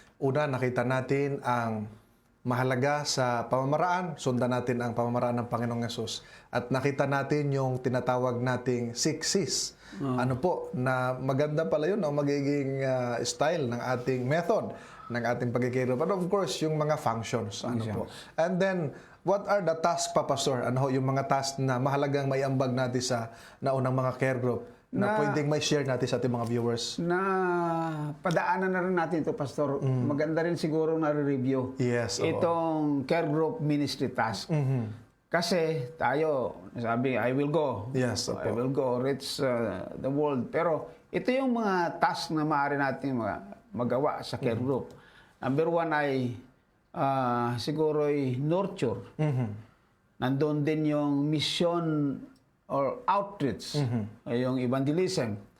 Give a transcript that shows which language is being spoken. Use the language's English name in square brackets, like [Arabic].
[Filipino] Una, nakita natin ang mahalaga sa pamamaraan. Sundan natin ang pamamaraan ng Panginoong Yesus. At nakita natin yung tinatawag nating 6 C's. Ano po, na maganda pala yun ang magiging style ng ating method, ng ating pagkikiro. [English] But of course, [Filipino] yung mga functions. Ano po. [English] And then, what are the tasks pa, Pastor? [Filipino] Ano ho, yung mga tasks na mahalagang may ambag natin sa naunang mga care group na pwedeng may share natin sa ating mga viewers? Na padaanan na rin natin ito, Pastor. Maganda rin siguro na review Yes. Oo. itong care group ministry task. Kasi tayo, sabi, [English] I will go. [Filipino] Yes. [English] I will go, reach the world. [Filipino] Pero ito yung mga task na maaari natin magawa sa care group. Number one ay siguro ay nurture. Nandun din yung mission or outreach, yung evangelism.